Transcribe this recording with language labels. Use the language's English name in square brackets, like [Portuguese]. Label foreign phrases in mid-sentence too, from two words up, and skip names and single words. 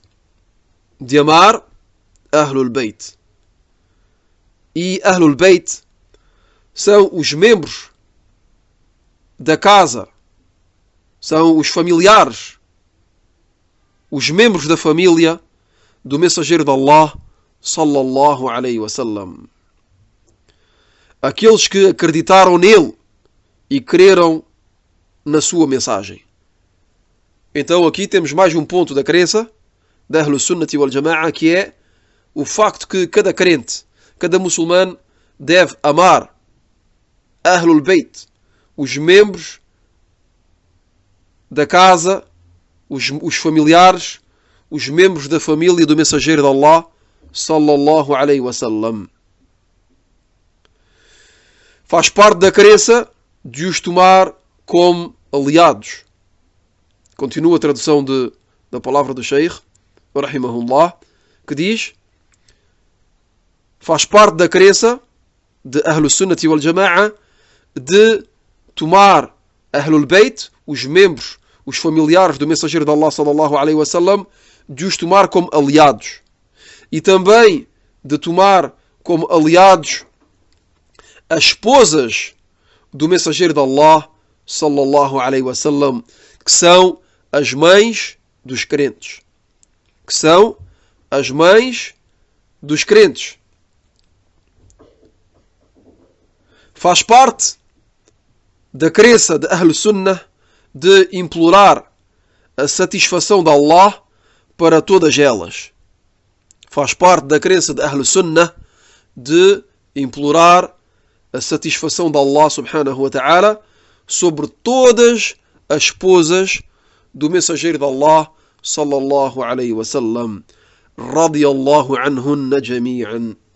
[Portuguese] De amar [Arabic] أهل البيت. [Portuguese] E [Arabic] أهل البيت [Portuguese] são os membros da casa, são os familiares, os membros da família do mensageiro de Allah, [Arabic] صلى الله عليه وسلم. [Portuguese] Aqueles que acreditaram nele e creram na sua mensagem. Então aqui temos mais um ponto da crença da [Arabic] أهل السنة والجماعة, [Portuguese] que é o facto que cada crente, cada muçulmano deve amar [Arabic] أهل البيت, [Portuguese] os membros da casa, os familiares, os membros da família do mensageiro de Allah, [Arabic] صلى الله عليه وسلم. [Portuguese] Faz parte da crença de os tomar como aliados. Continua a tradução da palavra do Sheikh, rahimahullah, que diz: faz parte da crença de [Arabic] أهل السنة والجماعة [Portuguese] de tomar [Arabic] أهل البيت, [Portuguese] os membros, os familiares do mensageiro de Allah, [Arabic] صلى الله عليه وسلم, [Portuguese] de os tomar como aliados. E também de tomar como aliados as esposas do mensageiro de Allah, [Arabic] صلى الله عليه وسلم, [Portuguese] que são as mães dos crentes. Que são as mães dos crentes. Faz parte da crença de [Arabic] أهل السنة [Portuguese] de implorar a satisfação de Allah para todas elas. Faz parte da crença de [Arabic] أهل السنة [Portuguese] de implorar a satisfação de Allah [Arabic] سبحانه وتعالى [Portuguese] sobre todas as esposas do mensageiro de Allah [Arabic] صلى الله عليه وسلم رضي الله عنهن جميعا.